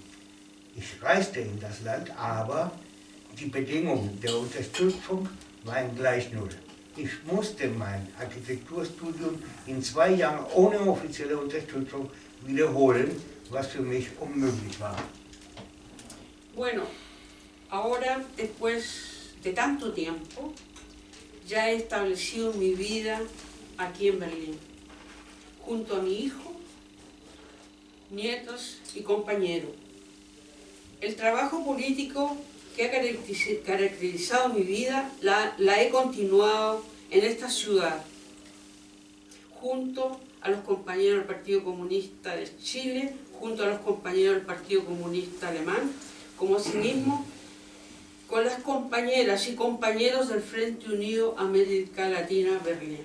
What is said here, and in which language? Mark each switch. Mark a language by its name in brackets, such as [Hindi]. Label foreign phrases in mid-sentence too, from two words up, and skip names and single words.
[German] Ich reiste in das Land, aber die Bedingungen der Unterstützung waren gleich null. Ich musste mein Architekturstudium in 2 Jahren ohne offizielle Unterstützung wiederholen, was für mich unmöglich war. [Spanish] Bueno, ahora después de tanto tiempo, ya he establecido mi vida aquí en Berlín, junto a mi hijo, nietos y compañeros. El trabajo político que ha caracterizado mi vida la he continuado en esta ciudad, junto a los compañeros del Partido Comunista de Chile, junto a los compañeros del Partido Comunista Alemán, como asimismo con las compañeras y compañeros del Frente Unido América Latina Berlín.